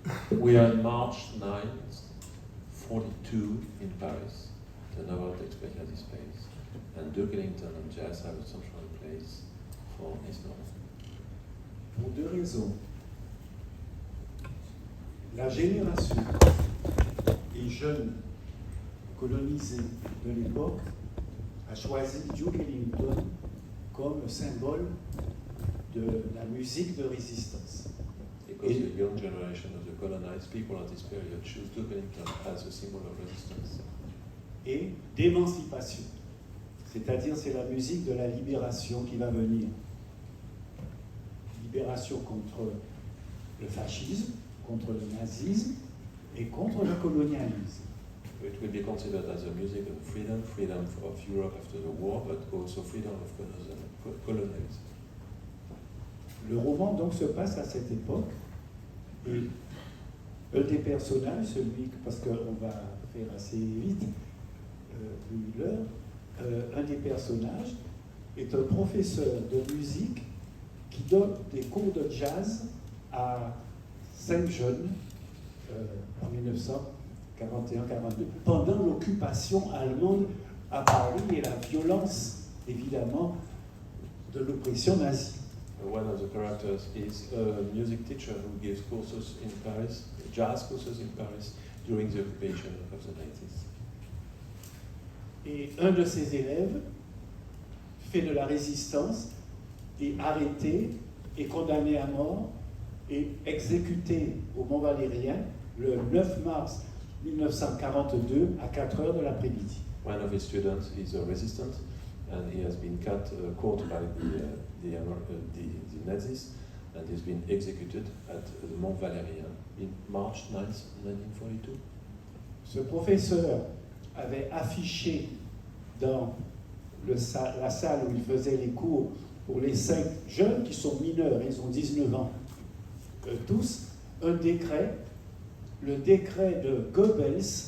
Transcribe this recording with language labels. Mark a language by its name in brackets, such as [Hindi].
[English] We are on March 9th, 42 in Paris. The novel takes place at this place. And Duke Ellington and jazz have a central place for his novel. [French] Pour deux raisons. La génération des jeunes colonisés de l'époque a choisi Duke Ellington comme symbole de la musique de résistance. [English] Because the young generation of the colonized people at this period choose Duke Ellington as a symbol of resistance. [French] Et d'émancipation. C'est-à-dire c'est la musique de la libération qui va venir. Libération contre le fascisme, contre le nazisme et contre le colonialisme. [English] It will be considered as a music of freedom, freedom of Europe after the war, but also freedom of colonialism. [French] Le roman donc se passe à cette époque et un des personnages, celui, parce qu'on va faire assez vite, vu l'heure, un des personnages est un professeur de musique qui donne des cours de jazz à 5 jeunes en 1941-42, pendant l'occupation allemande à Paris et la violence, évidemment, de l'oppression nazie. [English] One of the characters is a music teacher who gives courses in Paris, jazz courses in Paris, during the occupation of the 90s. [French] Et un de ses élèves fait de la résistance, est arrêté, est condamné à mort et exécuté au Mont Valérien le 9 mars 1942 à 4 heures de l'après-midi. [English] One of his students is a resistant and he has been caught by the Nazis and he's been executed at the Mont Valérien in March 9th, 1942. [French] Ce professeur avait affiché dans la salle où il faisait les cours pour les 5 jeunes qui sont mineurs, ils ont 19 ans, tous, un décret, le décret de Goebbels,